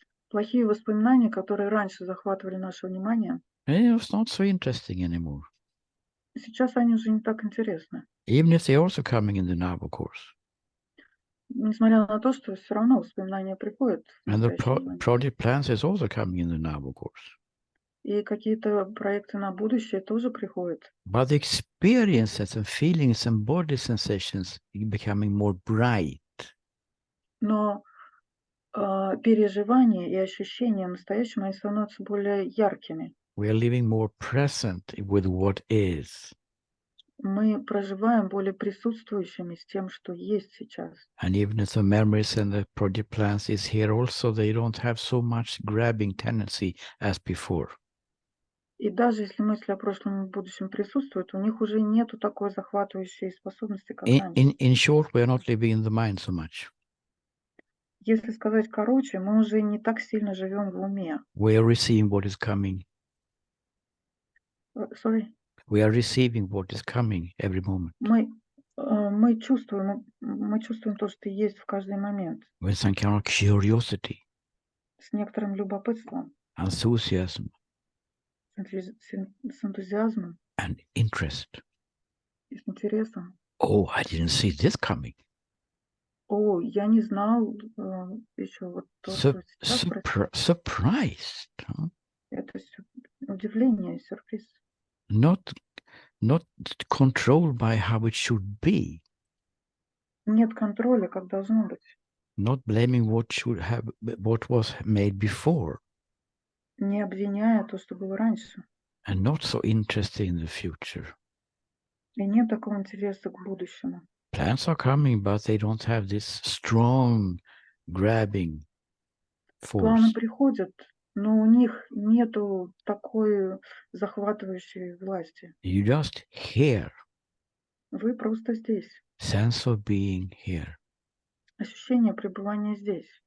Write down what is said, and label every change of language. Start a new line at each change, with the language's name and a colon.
Russian: Плохие воспоминания, которые раньше захватывали наше внимание,
English: And it was not so interesting anymore.
Russian: сейчас они уже не так интересны.
English: Even if they're also coming in the now, of course.
Russian: Несмотря на то, что все равно воспоминания приходят в
English: And the
Russian: настоящее внимание.
English: project plans is also coming in the now, of course.
Russian: И какие-то проекты на будущее тоже приходят.
English: But the experiences and feelings and body sensations becoming more bright.
Russian: Но переживания и ощущения настоящего, они становятся более яркими.
English: We are living more present with what is.
Russian: Мы проживаем более присутствующими с тем, что есть сейчас.
English: And even if the memories and the project plans is here also, they don't have so much grabbing tendency as before.
Russian: И даже если мысли о прошлом и будущем присутствуют, у них уже нету такой захватывающей способности, как раньше.
English: In short, we are not living in the mind so much.
Russian: Если сказать короче, мы уже не так сильно живем в уме.
English: We are receiving what is coming. Sorry. We are receiving what is coming every moment.
Russian: Мы чувствуем то, что есть в каждый момент,
English: With some kind of curiosity,
Russian: с некоторым любопытством,
English: enthusiasm,
Russian: с энтузиазмом
English: and interest.
Russian: и с интересом.
English: Oh, I didn't see this coming.
Russian: О, я не знал еще вот то, что сейчас происходит.
English: Surprised. Huh?
Russian: Это удивление, сюрприз.
English: Not controlled by how it should be.
Russian: Нет контроля, как должно быть.
English: Not blaming what was made before.
Russian: Не обвиняя то, что было раньше.
English: And not so interested in the future.
Russian: И нет такого интереса к будущему.
English: Plans are coming, but they don't have this strong grabbing force.
Russian: Планы приходят, но у них нету такой захватывающей власти.
English: You just here.
Russian: Вы просто здесь.
English: Sense of being here.
Russian: Ощущение пребывания здесь.